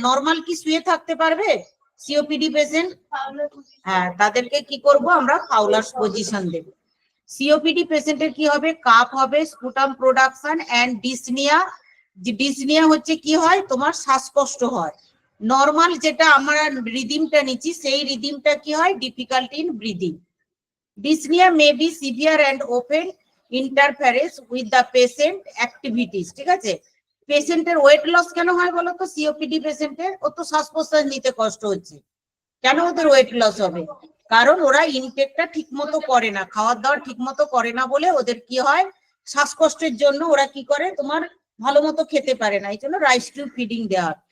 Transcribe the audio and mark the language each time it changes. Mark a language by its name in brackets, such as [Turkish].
[Bangla] Normal কি শুয়ে থাকতে পারবে সিওপিডি পেশেন্ট? হ্যাঁ, তাদেরকে কি করব আমরা, ফাউলার্স পজিশন দেব। সিওপিডি পেশেন্টের কি হবে, কাপ হবে, [English] Sputum production and dyspnoea. [Bangla] Dyspnoea হচ্ছে কি হয়, তোমার শ্বাসকষ্ট হয়। নর্মাল যেটা আমরা রিদিমটা নিচ্ছি, সেই রিদিমটা কি হয়, [English] Difficulty in breathing. Dyspnea may be severe and often interferes with the patient activities. [Bangla] ঠিক আছে, পেশেন্টের ওয়েট লস কেন হয় বলো তো সিওপিডি পেশেন্টের? ও তো শ্বাস প্রশ্বাস নিতে কষ্ট হচ্ছে, কেন ওদের ওয়েট লস হবে? কারণ ওরা ইনটেকটা ঠিক মতো করে না, খাওয়ার দাওয়ার ঠিক মতো করে না বলে ওদের কি হয়, শ্বাসকষ্টের জন্য ওরা কি করে, তোমার ভালো মতো খেতে পারে না, এই জন্য রাইস টিউব ফিডিং দেওয়া।